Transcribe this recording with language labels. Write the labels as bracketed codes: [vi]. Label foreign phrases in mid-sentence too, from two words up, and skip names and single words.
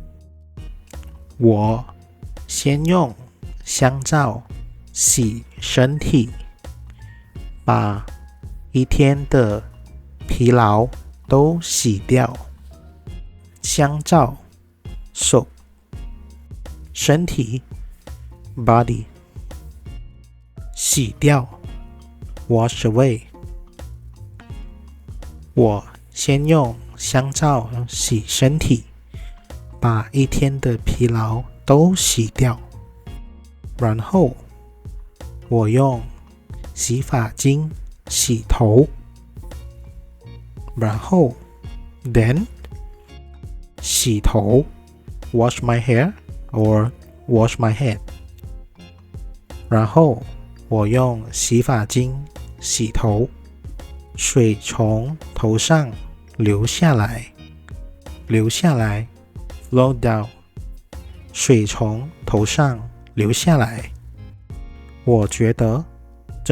[zh] 我先用香皂洗身体把一天的疲劳都洗掉香皂 soap 身体 body 洗掉 [en] wash away [zh] 我先用香皂洗身体把一天的疲劳都洗掉然后我用洗发精洗头然后 then 洗头 [en] wash my hair or wash my head [zh] 然后我用洗发精洗头水从头上流下来 [en] flow down [zh] 水从头上流下来我觉得整